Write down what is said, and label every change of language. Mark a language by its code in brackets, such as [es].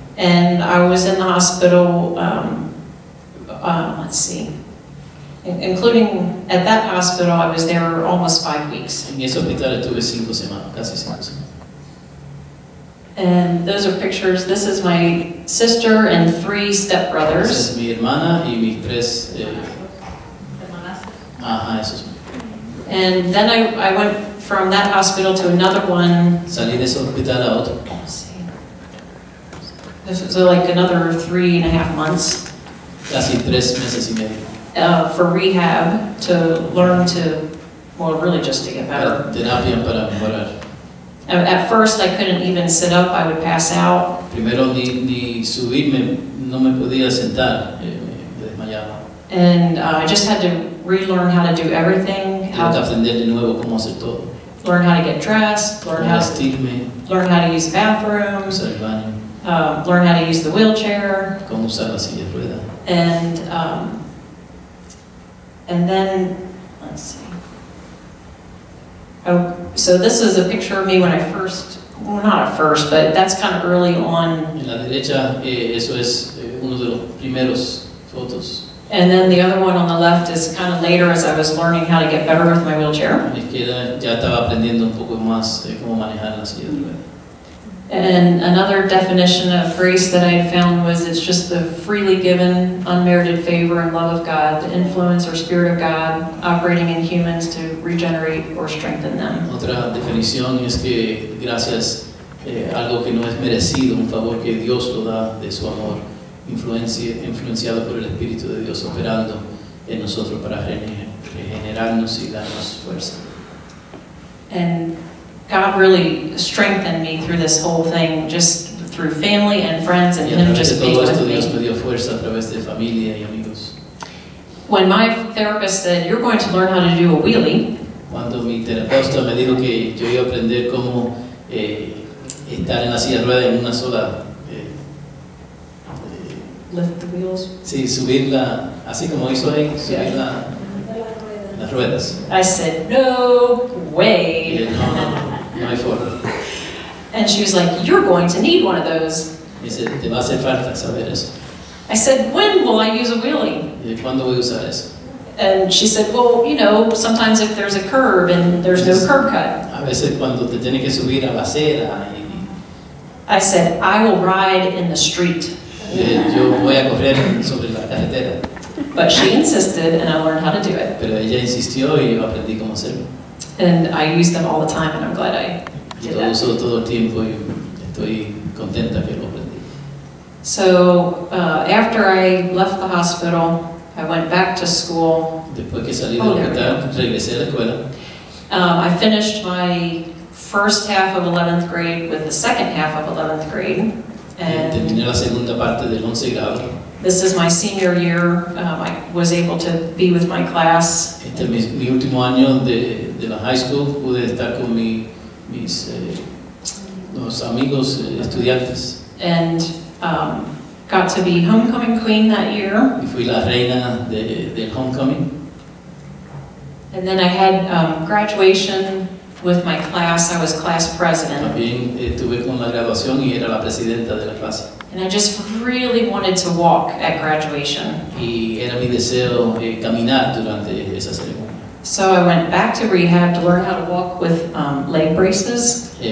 [en] and I was in the hospital, let's see, including at that hospital, I was there almost 5 weeks. [es] En ese hospital estuve 5 semanas, casi 5 semanas. [en] And those are pictures. This is my sister and 3 stepbrothers. [es] Esa es mi hermana y mis 3. Ajá, esos. [en] And then I went from that hospital to another one. [es] Salí de ese hospital a otro. [en] Let's see. This was like another 3.5 months. [es] Casi 3 meses y medio. [en] For rehab, to learn to, well, really just to get better. [es] Terapia para mejorar. [en] At first, I couldn't even sit up. I would pass out. [es] Primero ni subirme, no me podía sentar, me desmayaba. [en] And I just had to relearn how to do everything. [es] Tengo que aprender de nuevo cómo hacer todo. [en] Learn how to get dressed. Learn [es] Cómo [en] how [es] vestirme, [en] to use bathrooms. [es] usar el baño, [en] Learn how to use the wheelchair. [es] cómo usar la silla de ruedas. [en] And then, let's see. Oh, so this is a picture of me when I first, well, not at first, but that's kind of early on. [es] En la derecha, eso es uno de los primeros fotos. [en] And then the other one on the left is kind of later as I was learning how to get better with my wheelchair. [es] A la izquierda ya estaba aprendiendo un poco más cómo manejar la silla de ruedas. [en] And another definition of grace that I had found was it's just the freely given, unmerited favor and love of God, the influence or spirit of God operating in humans to regenerate or strengthen them. [es] Otra definición es que gracia es algo que no es merecido, un favor que Dios lo da de su amor, influenciado por el Espíritu de Dios operando en nosotros para regenerarnos y darnos fuerza. [en] And God really strengthened me through this whole thing, just through family and friends and Him just being with [es] Dios me dio fuerza a través de familia y amigos. [en] When my therapist said, "You're going to learn how to do a wheelie," [es] Cuando mi terapeuta me dijo que yo iba a aprender cómo estar en la silla de ruedas en una sola, [en] lift the wheels, [es] sí, subirla, así como hizo ahí, subirla las ruedas. [en] I said, "No [es] Y [en] way." [es] él, no hay forma. [en] And she was like, "You're going to need one of those." [es] Dice, te va a hacer falta saber eso. [en] I said, when will I use a wheelie? [es] ¿Cuándo voy a usar eso? [en] And she said, well, you know, sometimes if there's a curb and there's no curb cut. [es] A veces cuando te tienes que subir a la acera. [en] I said, I will ride in the street. [es] Yo voy a correr sobre la carretera. [en] But she insisted, and I learned how to do it. [es] Pero ella insistió y yo aprendí cómo hacerlo. [en] And I use them all the time, and I'm glad I did [es] Lo [en] that. [es] uso todo el tiempo y estoy contenta que lo aprendí. [en] So after I left the hospital, I went back to school. [es] Después que salí del hospital, regresé a la escuela. [en] I finished my first half of 11th grade with the second half of 11th grade. And [es] terminé la segunda parte del 11 grado. [en] this is my senior year. I was able to be with my class. [es] Este es mi último año de la [en] high school. [es] Pude estar con mis los amigos estudiantes. [en] And got to be homecoming queen that year. [es] Y fui la reina del homecoming. [en] And then I had graduation with my class. I was class president. [es] También estuve con la graduación y era la presidenta de la clase. [en] And I just really wanted to walk at graduation. [es] Y era mi deseo caminar durante esa ceremonia. [en] So I went back to rehab to learn how to walk with leg braces.